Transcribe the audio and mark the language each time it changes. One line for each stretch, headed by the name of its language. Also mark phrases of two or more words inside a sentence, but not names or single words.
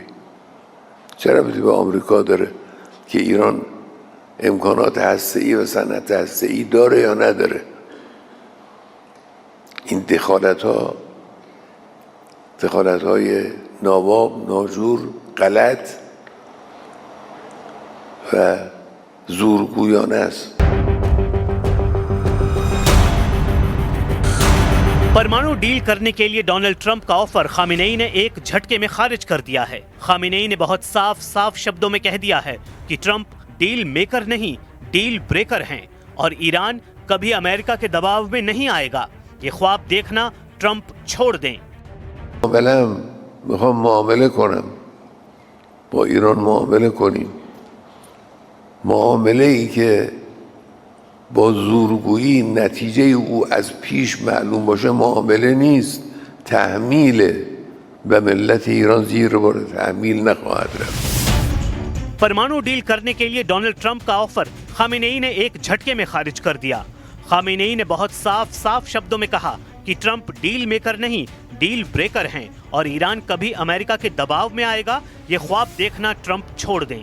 Persian: چه ربطی به آمریکا داره که ایران امکانات هسته‌ای و صنعت هسته‌ای داره یا نداره؟ این دخالت‌های ناواب، ناجور، غلط و زورگویانه است.
Hindi: परमाणु डील करने के लिए डोनाल्ड ट्रंप का ऑफर खामेनेई ने एक झटके में खारिज कर दिया है। खामेनेई ने बहुत साफ शब्दों में कह दिया है कि ट्रंप
English: deal maker
Hindi: नहीं,
English: deal breaker
Hindi: हैं और ईरान कभी अमेरिका के दबाव में नहीं आएगा। ये ख्वाब देखना ट्रंप छोड़ दें।
Persian: معامله‌ام میخوام معامله کنم با ایران معامله کنیم معامله ای که با زورگویی نتیجه او از پیش معلوم باشه معامله نیست تحمیله و ملت ایران زیر بار تحمیل نخواهد رفت
Hindi: परमाणु डील करने के लिए डोनाल्ड ट्रंप का ऑफर खामेनेई ने एक झटके में खारिज कर दिया। खामेनेई ने बहुत साफ शब्दों में कहा कि ट्रंप
English: deal maker
Hindi: नहीं
English: deal breaker
Hindi: हैं और ईरान कभी अमेरिका के दबाव में आएगा ये ख्वाब देखना ट्रंप छोड़ दें।